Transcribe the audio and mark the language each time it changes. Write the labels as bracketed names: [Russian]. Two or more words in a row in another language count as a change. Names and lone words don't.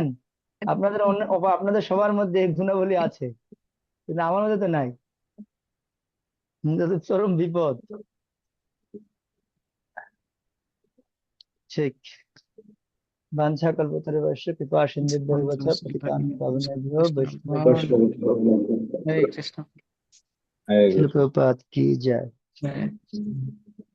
[Bangla] আপনাদের সবার মধ্যে এই গুণাবলী আছে, কিন্তু আমার মধ্যে তো নাই। এটা তো চরম বিপদ। ঠিক। [Sanskrit] বাঞ্ছা কল্পতরুশ্চ কৃপা সিন্ধুভ্যো চ পতিতানাং পাবনেভ্যো বৈষ্ণবেভ্যো। [Bangla] হরে কৃষ্ণ। হরে শিল কৃষ্ণ। প্রভুপাদ কি জয়। হরে